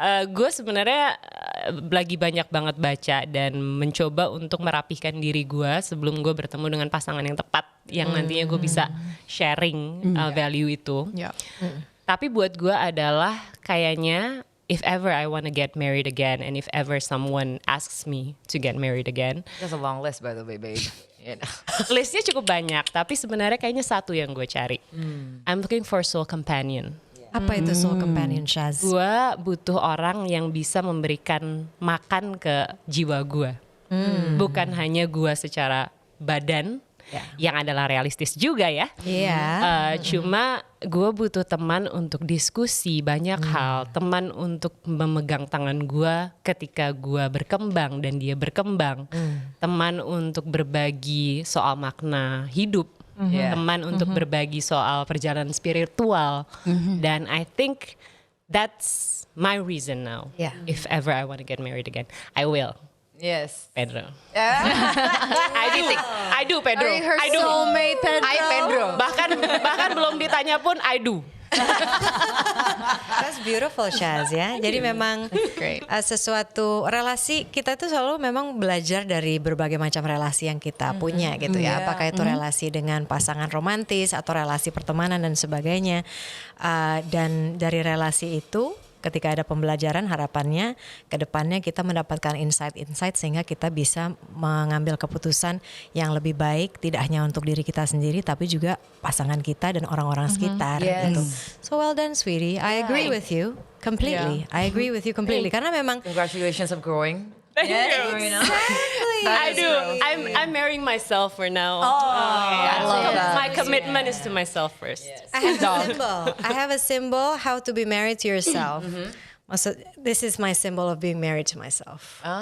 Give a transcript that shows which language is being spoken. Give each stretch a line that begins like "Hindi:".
Indonesian: Gue sebenarnya lagi banyak banget baca dan mencoba untuk merapihkan diri gue sebelum gue bertemu dengan pasangan yang tepat yang nantinya gue bisa sharing value itu.
English: Yeah.
Indonesian: Tapi buat gue adalah kayaknya
English: if ever I want to get married again and if ever someone asks me to get married again, That's a long list by the way, babe. You know.
Indonesian: listnya cukup banyak. Tapi sebenarnya kayaknya satu yang gue cari.
English: I'm looking for soul companion.
Indonesian: Apa itu soul companion, Shaz? Gue butuh orang yang bisa memberikan makan ke jiwa gue. Bukan hanya gue secara badan, yang adalah realistis juga ya. Iya. Cuma gue butuh teman untuk diskusi banyak hal. Teman untuk memegang tangan gue ketika gue berkembang dan dia berkembang. Teman untuk berbagi soal makna hidup. Teman untuk berbagi soal perjalanan spiritual. Dan
English: I think that's my reason now. Yeah. If ever I want to get married again, I will. Yes. Pedro. I do Pedro. I do. soulmate, Pedro? Hi, Pedro.
Indonesian: Bahkan belum ditanya pun
English: I do. That's beautiful, Shaz ya.
Indonesian: Jadi memang sesuatu relasi kita itu selalu memang belajar dari berbagai macam relasi yang kita punya gitu ya. Apakah itu relasi dengan pasangan romantis atau relasi pertemanan dan sebagainya. Dan dari relasi itu ketika ada pembelajaran harapannya ke depannya kita mendapatkan insight-insight sehingga kita bisa mengambil keputusan yang lebih baik tidak hanya untuk diri kita sendiri tapi juga pasangan kita dan orang-orang sekitar gitu.
English: So well done, sweetie. I agree with you completely. I agree with you completely
Indonesian: karena memang
English: Congratulations of growing. Thank you. exactly. I do. I'm marrying myself for now. I love that. My commitment is to myself first. I have a symbol. I have a symbol how to be married to yourself. So this is my symbol of being married to myself.